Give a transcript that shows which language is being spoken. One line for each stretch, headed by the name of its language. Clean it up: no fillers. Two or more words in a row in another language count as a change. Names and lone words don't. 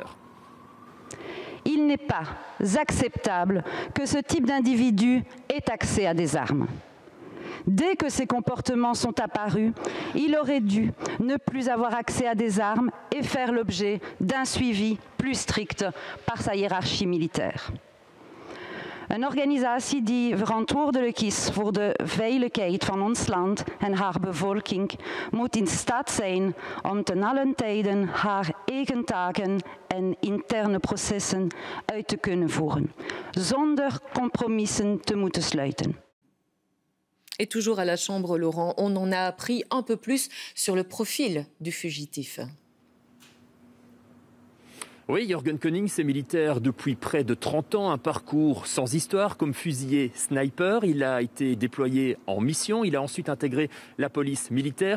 French: Il n'est pas acceptable que ce type d'individu ait accès à des armes. Dès que ces comportements sont apparus, il aurait dû ne plus avoir accès à des armes et faire l'objet d'un suivi plus strict par sa hiérarchie militaire.
Dutch: Een organisatie die verantwoordelijk is voor de veiligheid van ons land en haar bevolking moet in staat zijn om ten allen tijden haar eigen taken en interne processen uit te kunnen voeren, zonder compromissen te moeten sluiten.
French: Et toujours à la Chambre, Laurent, on en a appris un peu plus sur le profil du fugitif. Oui, Jürgen Konings est militaire depuis près de 30 ans, un parcours sans histoire comme fusilier sniper. Il a été déployé en mission, il a ensuite intégré la police militaire.